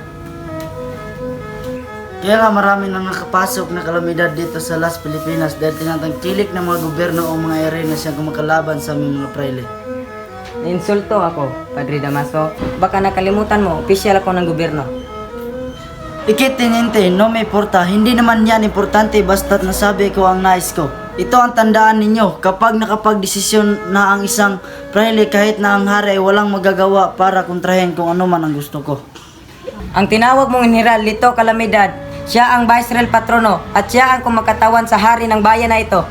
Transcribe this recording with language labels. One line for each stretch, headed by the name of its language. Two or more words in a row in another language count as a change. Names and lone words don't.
Filipino: Kaya nga marami nang nakapasok na kalamidad dito sa Las Pilipinas dahil tinatangkilik ng mga gobyerno o mga ere na siyang kumakalaban sa aming mga praile. Insulto ako, Padre Damaso. Baka nakalimutan mo, opisyal ako ng gobyerno. Ikitininte,
Spanish: no me importa.
Filipino: Hindi naman yan importante basta't nasabi ko ang nais ko. Ito ang tandaan ninyo, kapag nakapagdesisyon na ang isang praile kahit na ang hari ay walang magagawa para kontrahin kung ano man ang gusto ko. Ang tinawag mong General Lito Calamidad, siya ang Vicereal Patrono at siya ang kumakatawan sa hari ng bayan na ito.